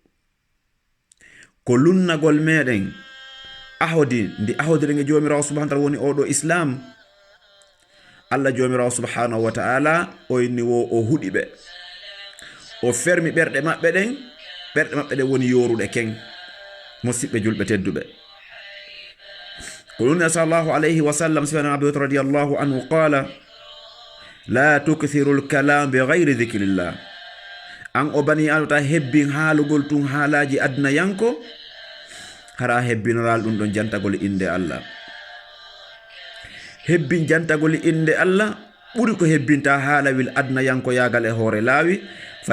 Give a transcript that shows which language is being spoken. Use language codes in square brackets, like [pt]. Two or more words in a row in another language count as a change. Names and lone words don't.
[ff] ko lunnagol meɗen ahodi ndi ahodiren e jomirawo [ar] سبحانه وتعالى [ff] woni oɗo islam Allah jomirawo [ar] سبحانه وتعالى [ff] o inni wo o huɗi ɓe o fermi ɓerɗe maɓɓe ɗen woni yoruɗe ken musidɓe julɓe tedduɓe ko ɗum [ar] صلى الله عليه وسلم [ff] sifana [ar] أبي رضي الله عنه قال لا تكثر الكلام بغير ذكر الله [ff] an o [ar] بني آدم [ff] hebbin haalugol tun haalaji adna yanko hara hebbinoral ɗum ɗon jantagol inde Allah hebbin jantagol inde Allah ɓuri ko hebbinta haalawil adna yanko yagal e hoore laawi fa